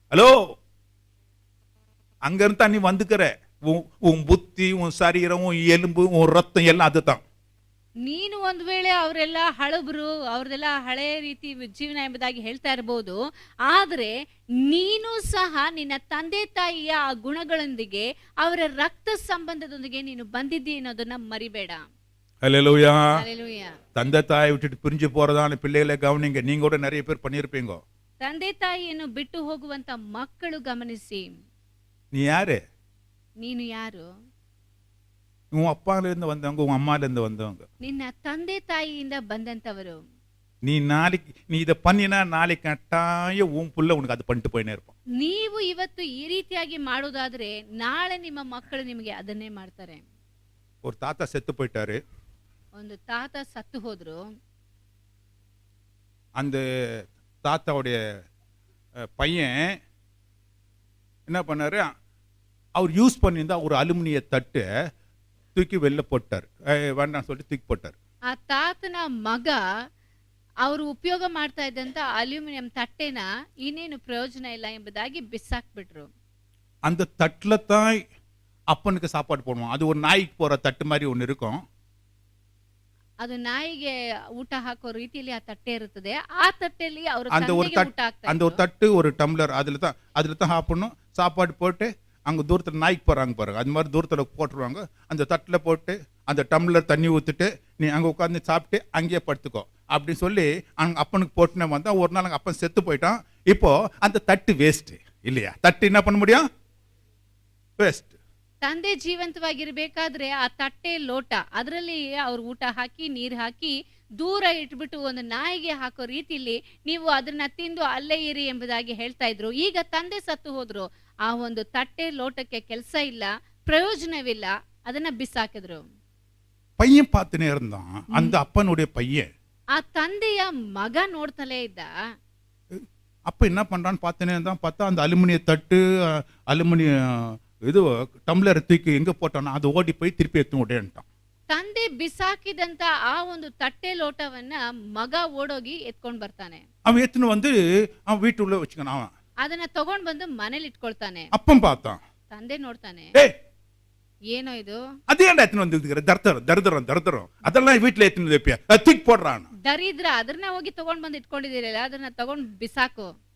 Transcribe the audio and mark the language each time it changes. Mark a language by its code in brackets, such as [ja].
[ta] Hello, அங்கிருந்து நீ வந்துக்கிற உன் புத்தி, உன் சரீரம், உன் எலும்பு, உன் ரத்தம் எல்லாம் அதுதான். [kn] ನೀನು ಒಂದ್ ವೇಳೆ ಅವರೆಲ್ಲ ಹಳಬ್ರು, ಅವ್ರದೆಲ್ಲ ಹಳೆ ರೀತಿ ಜೀವನ ಎಂಬುದಾಗಿ ಹೇಳ್ತಾ ಇರಬಹುದು, ಆದ್ರೆ ನೀನು ಸಹ ನಿನ್ನ ತಂದೆ ತಾಯಿಯ ಆ ಗುಣಗಳೊಂದಿಗೆ, ಅವರ ರಕ್ತ ಸಂಬಂಧದೊಂದಿಗೆ ನೀನು ಬಂದಿದ್ದೀ ಅನ್ನೋದನ್ನ ಮರಿಬೇಡ. [ta] ஹல்லேலூயா. ஹல்லேலூயா. தந்தை தாயை விட்டுட்டு பிரிஞ்சு போறதான பிள்ளைகளை கவனிங்க. நீங்க கூட நிறைய பேர் பண்ணியிருப்பீங்க. [kn] ತಂದೆ ತಾಯಿಯನ್ನು ಬಿಟ್ಟು ಹೋಗುವಂತ ಮಕ್ಕಳು ಗಮನಿಸಿ. [ta] நீ யாரு? [kn] ನೀನು ಯಾರು? [ta] உன் அப்பாலேருந்து வந்தவங்க, உன் அம்மாலேருந்து வந்தவங்க. [kn] ನಿನ್ನ ತಂದೆ ತಾಯಿಯಿಂದ ಬಂದಂತವರು. [ta] நீ நாளைக்கு நீ இதை பண்ணினா நாளைக்கு கட்டாயம் உன் புள்ள உனக்கு அது பண்ணிட்டு போயினே இருப்பான். [kn] ನೀವು ಇವತ್ತು ಈ ರೀತಿಯಾಗಿ ಮಾಡೋದಾದ್ರೆ ನಾಳೆ ನಿಮ್ಮ ಮಕ್ಕಳು ನಿಮಗೆ ಅದನ್ನೇ ಮಾಡ್ತಾರೆ. [ta] ஒரு தாத்தா செத்து போயிட்டாரு. [kn] ಒಂದು ತಾತ ಸತ್ತು ಹೋದ್ರು. [ta] அந்த தாத்தாவுடைய பையன் என்ன பண்ணாரு, அவர் யூஸ் பண்ணியிருந்தா ஒரு அலுமினிய தட்டு தூக்கி வெளில போட்டார். வேண்டாம் சொல்லிட்டு தூக்கி போட்டார். [kn] ಆ ತಾತನ ಮಗ ಅವರು ಉಪಯೋಗ ಮಾಡ್ತಾ ಇದ್ದಂತ ಅಲ್ಯೂಮಿನಿಯಂ ತಟ್ಟೆನ ಇನ್ನೇನು ಪ್ರಯೋಜನ ಇಲ್ಲ ಎಂಬುದಾಗಿ ಬಿಸಾಕ್ಬಿಟ್ರು. [ta] அந்த தட்டில் தான் அப்பனுக்கு சாப்பாடு போடுவோம். அது ஒரு நாய்க்கு போகிற தட்டு மாதிரி ஒன்று இருக்கும். [kn] ಅದು ನಾಯಿಗೆ ಊಟ ಹಾಕೋ ರೀತಿಯಲ್ಲಿ ಆ ತಟ್ಟೆ ಇರುತ್ತದೆ. ಆ ತಟ್ಟೆಯಲ್ಲಿ ಅವರು [ta] அந்த ஒரு [kn] ಊಟ ಹಾಕ್ತಾ [ta] அந்த ஒரு தட்டு ஒரு டம்ளர் அதில் தான் சாப்பிடணும். சாப்பாடு போட்டு அங்கே தூரத்தில் நாய்க்கு போகிறாங்க பாருங்க, அது மாதிரி தூரத்தில் போட்டுருவாங்க. அந்த தட்டில் போட்டு அந்த டம்ளர் தண்ணி ஊற்றிட்டு நீ அங்கே உட்காந்து சாப்பிட்டு அங்கேயே படுத்துக்கோ அப்படின்னு சொல்லி அங்கே அப்பனுக்கு போட்டுனே வந்தால் ஒரு நாள் அங்கே அப்பன் செத்து போயிட்டான். இப்போ அந்த தட்டு வேஸ்ட்டு இல்லையா? தட்டு என்ன பண்ண முடியும்? வேஸ்ட். [kn] ತಂದೆ ಜೀವಂತವಾಗಿರ್ಬೇಕಾದ್ರೆ ಆ ತಟ್ಟೆ ಲೋಟ ಅದರಲ್ಲಿ ಅವ್ರು ಊಟ ಹಾಕಿ ನೀರು ಹಾಕಿ ದೂರ ಇಟ್ಬಿಟ್ಟು ಒಂದು ನಾಯಿಗೆ ಹಾಕೋ ರೀತಿಯಲ್ಲಿ ನೀವು ಅದನ್ನ ತಿಂದು ಅಲ್ಲೇ ಇರಿ ಎಂಬುದಾಗಿ ಹೇಳ್ತಾ ಇದ್ರು. ಈಗ ತಂದೆ ಸತ್ತು ಹೋದ್ರು, ಆ ಒಂದು ತಟ್ಟೆ ಲೋಟಕ್ಕೆ ಕೆಲಸ ಇಲ್ಲ, ಪ್ರಯೋಜನವಿಲ್ಲ, ಅದನ್ನ ಬಿಸಾಕಿದ್ರು. [ta] பையன் பார்த்துனே இருந்தான், அந்த அப்பனுடைய பையன். [kn] ಆ ತಂದೆಯ ಮಗ ನೋಡ್ತಲೇ ಇದ್ದ. [ta] அப்ப என்ன பண்றான்னு பார்த்துனே இருந்தான். பார்த்தா அந்த அலுமினிய தட்டு, அலுமினிய இது டம்ளர் தூக்கி எங்க போட்டானோ அது ஓடி போய் திருப்பி எத்து ஓடேன்ட்டான். [kn] ತಂದೆ ಬಿಸಾಕಿದಂತ ಆ ಒಂದು ತಟ್ಟೆ ಲೋಟವನ್ನ ಮಗ ಓಡೋಗಿ ಎತ್ಕೊಂಡ್ ಬರ್ತಾನೆ. [ta] அவன் எத்துன்னு வந்து அவன் வீட்டுள்ள வச்சுக்கான். அவன் [kn] ಅದನ್ನ ತಗೊಂಡ್ ಬಂದು ಮನೇಲಿ ಇಟ್ಕೊಳ್ತಾನೆ. [ta] அப்பன் பார்த்தான். [kn] ತಂದೆ ನೋಡ್ತಾನೆ, ஏய் ಏನೋ ಇದು, [ta] அதே ஏன்டா எத்துன்னு வந்து தர்தரம் அதெல்லாம் வீட்டுல எத்துன்னு வைப்பியா, தூக்கி போடுறான். [kn] ದರಿದ್ರ ಅದನ್ನ ಹೋಗಿ ತಗೊಂಡ್ ಬಂದು ಇಟ್ಕೊಂಡಿದ್ದೀರಲ್ಲ, ಅದನ್ನ ತಗೊಂಡ್ ಬಿಸಾಕು.